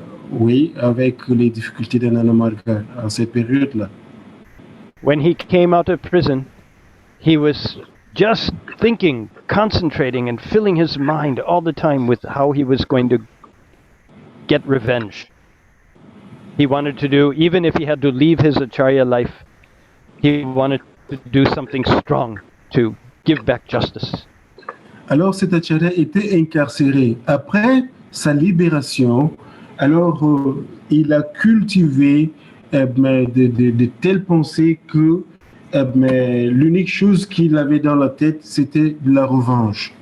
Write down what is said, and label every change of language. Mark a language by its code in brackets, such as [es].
[fr] Oui, avec les difficultés de Nana Marga en cette période-là. [en] When he came out of prison, he was just thinking, concentrating, and filling his mind all the time with how he was going to get revenge. He wanted to do, even if he had to leave his acharya life, he wanted to do something strong to give back justice. [fr] Alors, cet acharya était incarcéré. Après sa libération, alors il a cultivé de telles pensées que l'unique chose qu'il avait dans la tête, c'était la revanche.